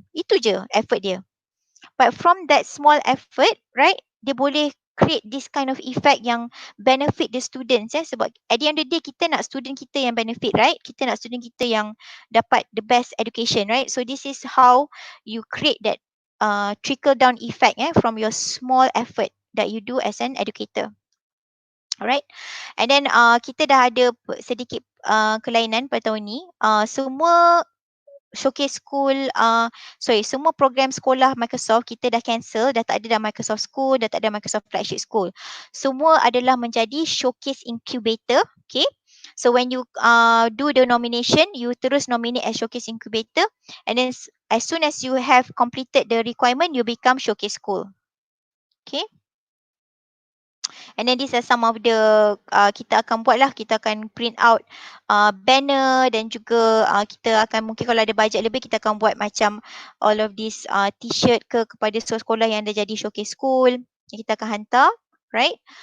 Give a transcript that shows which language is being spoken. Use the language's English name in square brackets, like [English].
[Malay] Itu je [English] effort dia. But from that small effort, right, [Malay] dia boleh [English] create this kind of effect yang benefit the students sebab at the end of the day [Malay] kita nak student kita yang [English] benefit, right? [Malay] Kita nak student kita yang dapat [English] the best education, right? So this is how you create that trickle down effect from your small effort that you do as an educator. Alright, and then [Malay] kita dah ada sedikit kelainan pada tahun ni. Semua showcase school, semua program sekolah Microsoft kita dah cancel, dah tak ada dah Microsoft School, dah tak ada Microsoft Flagship School. Semua adalah menjadi showcase incubator, okay. [English] So when you do the nomination, you terus nominate as showcase incubator and then as soon as you have completed the requirement, you become showcase school. [Malay] Okay. [English] And then these are some of the [Malay] kita akan buat lah, kita akan print out banner dan juga kita akan mungkin kalau ada bajet lebih kita akan buat macam [English] all of this t-shirt [Malay] kepada sekolah yang dah jadi showcase school yang kita akan hantar, right?